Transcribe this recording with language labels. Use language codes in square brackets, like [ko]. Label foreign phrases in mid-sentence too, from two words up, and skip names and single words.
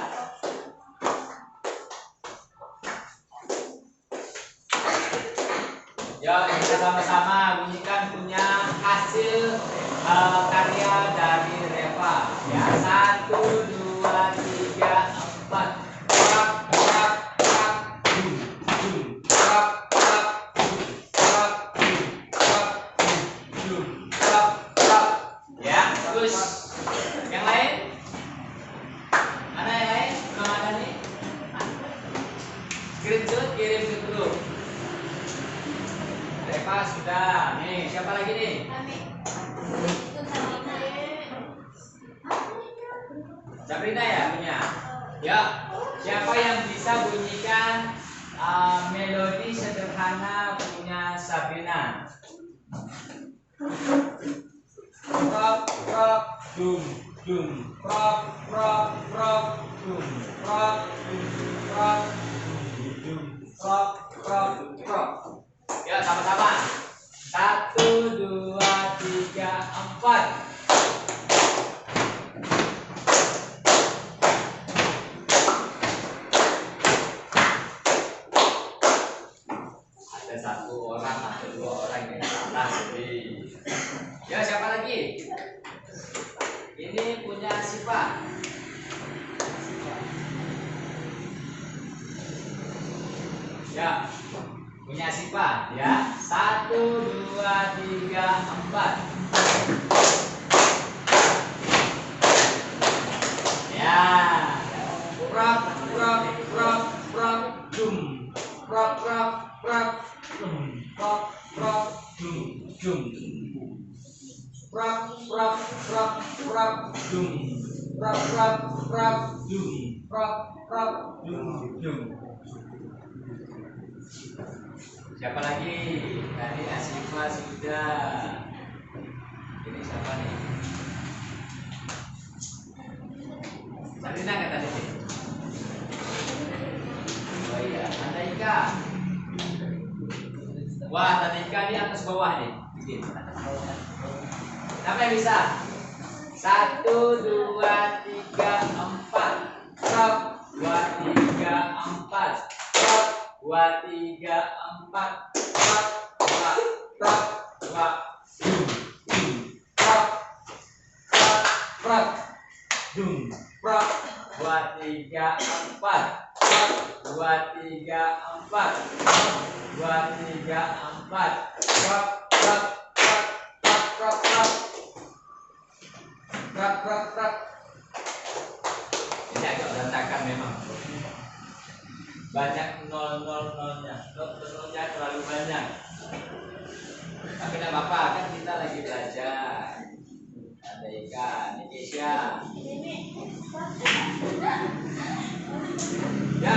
[id] Ya, kita sama-sama bunyikan punya hasil karya dari Reva. Ya, 1, 2, 3, 4. Prap, prap, prap, dum, dum. Prap, prap, dum, prap, dum, prap, dum, prap, prap. Ya, bagus. Yang lain? Mana yang lain? Belum ada nih. Screenshot kirim ke grup. Reva sudah. Nih, siapa lagi nih? Sabrina ya punya. Ya, siapa yang bisa bunyikan melodi sederhana punya Sabrina? Prok prok dum dum prok prok prok dum prok dum prok dum prok prok prok. Ya, sama-sama. 1 2 3 4. Ada 1 orang atau 2 orang yang salah. Jadi, ya siapa lagi? Ini punya Sipa. Ya, punya Sipa. Ya, 1 2 3 4. Ya, prok prok prok prok dum prok prok prok dum prok prok dum dum prok prok prok prok dum prok prok prok dum prok prok dum dum. Siapa lagi? Tadi Asifa sudah. Ini siapa nih? Sabrina kata tadi. Oh iya, Tandika. Wah, Tandika di atas bawah nih. Siapa yang bisa? 1 2 3 4. Prok 2 3 4. Prok 2 3 4. Prok prok prok prok prok prok dum prok 2 3 4. Prok 2 3 4. 2 3 4. Prok prok prok prok prok prok prok prok. Ini agak berantakan memang. Banyak nol-nol-nolnya. Nol-nolnya terlalu banyak. Tapi tidak apa-apa, kan kita lagi belajar. Ada ikan, ini Kesia. Ya.